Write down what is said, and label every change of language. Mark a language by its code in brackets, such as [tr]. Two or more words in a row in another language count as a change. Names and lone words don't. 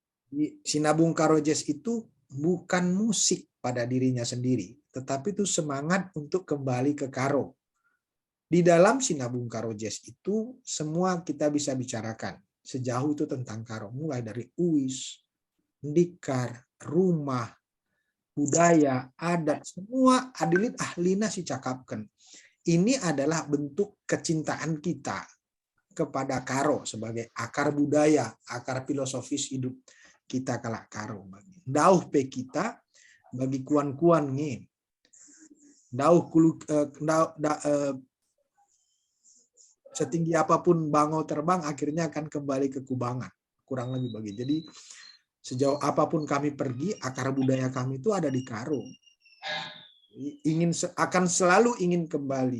[id] Sinabung Karojes itu bukan musik pada dirinya sendiri, tetapi itu semangat untuk kembali ke Karo. Di dalam Sinabung Karojes itu semua kita bisa bicarakan sejauh itu tentang Karo, mulai dari uis, ndikar, rumah, budaya, adat, semua [btx] adilit ahlina si cakapkan. [id] Ini adalah bentuk kecintaan kita kepada Karo sebagai akar budaya, akar filosofis hidup kita kalak Karo. [btx] Dauh pe kita bagi kuan-kuan nih. [id] Dauh setinggi apapun bangau terbang akhirnya akan kembali ke kubangan. Kurang lebih begitu. Jadi sejauh apapun kami pergi, akar budaya kami itu ada di Karo. Akan selalu ingin kembali.